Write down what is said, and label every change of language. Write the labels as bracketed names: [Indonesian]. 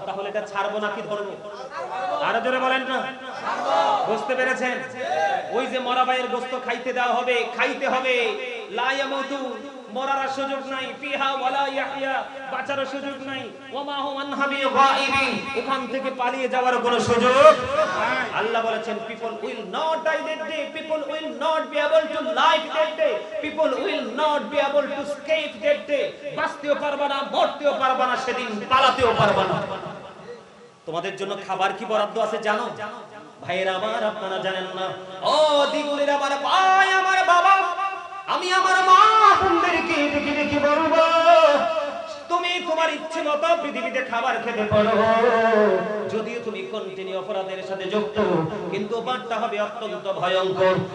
[Bangla] তাহলে এটা ছাড়বো নাকি ধরবো? আরো জোরে বলেন না। বুঝতে পেরেছেন? ওই যে মরা ভাইয়ের গোশত খাইতে দেওয়া হবে, খাইতে হবে। [Arabic] লা ইয়ামুতু, [Bangla] মরার সুযোগ নাই। [Arabic] ফিহা ওয়ালা ইয়াহইয়া, [Bangla] বাঁচার সুযোগ নাই। [Arabic] ওমা হুমান হাবিগাইবিন, [Bangla] ওখান থেকে পালিয়ে যাওয়ার কোনো সুযোগ নাই। আল্লাহ বলেছেন [English] people will not die that day, people will not be able to live that day, people will not be able to escape that day. [Bangla] বাঁচতেও পারবা না, মরতেও পারবা না সেদিন, পালাতেও পারবা না। তোমাদের জন্য খাবার কি বরাদ্দ আছে জানো? ভাইয়েরা আমার, আপনারা জানেন না। ও দিগুলির আমার ভাই, আমার বাবা, আমি আমার মা বোনদেরকে ডেকে ডেকে বলবো, তুমি তোমার ইচ্ছে মতো পৃথিবীতে খাবার খেতে পারো, যদিও তুমি কন্টিনিউ অপরাধের সাথে যুক্ত, কিন্তু বারটা হবে অত্যন্ত ভয়ঙ্কর।